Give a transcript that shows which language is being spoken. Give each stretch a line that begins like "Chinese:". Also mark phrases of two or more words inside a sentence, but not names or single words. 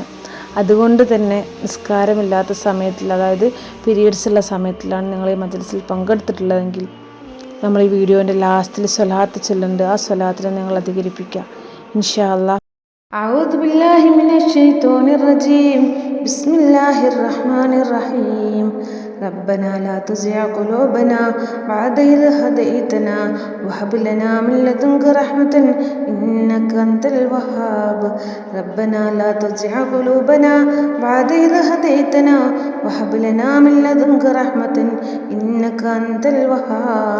Malayalam: അതുകൊണ്ട് തന്നെ നിസ്കാരമില്ലാത്ത സമയത്തിൽ, അതായത് പീരീഡ്സ് ഉള്ള സമയത്തിലാണ് നിങ്ങൾ ഈ മജ്ലിസിൽ പങ്കെടുത്തിട്ടുള്ളതെങ്കിൽ നമ്മൾ ഈ വീഡിയോൻ്റെ ലാസ്റ്റിൽ സ്വലാത്ത് ചൊല്ലുന്നുണ്ട്. ആ സ്വലാത്തിനെ നിങ്ങൾ അധികരിപ്പിക്കുക
Arabic: إن شاء الله. أعوذ بالله من الشيطان الرجيم. بسم الله الرحمن الرحيم. ربنا لا تزغ قلوبنا بعد إذ هديتنا وهب لنا من لدنك رحمة إنك أنت الوهاب. ربنا لا تزغ قلوبنا بعد إذ هديتنا وهب لنا من لدنك رحمة إنك أنت الوهاب.